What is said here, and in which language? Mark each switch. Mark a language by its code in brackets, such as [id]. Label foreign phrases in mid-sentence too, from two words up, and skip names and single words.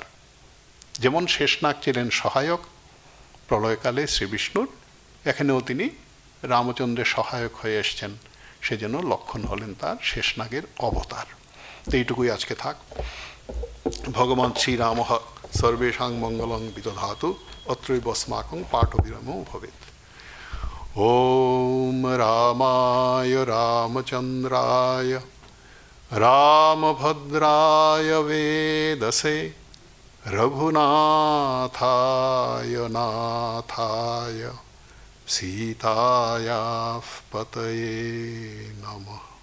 [bn] যেমন শেষনাগ ছিলেন সহায়ক প্রলয়কালে শ্রী বিষ্ণুর, এখানেও তিনি রামচন্দ্রের সহায়ক হয়ে এসছেন, সেজন্য লক্ষণ হলেন তার শেষনাগের অবতার। তো এইটুকুই আজকে থাক। [sa] ভগবান শ্রীরাম সর্বেষাং মঙ্গলং বিদধাতু, অত্রৈবস্মাকং পাঠবিরামো ভবেৎ। ওম রামায় রামচন্দ্রায় রামভদ্রায় বেদসে রঘুনাথায় নাথায় সীতায়াঃ পতয়ে নমঃ।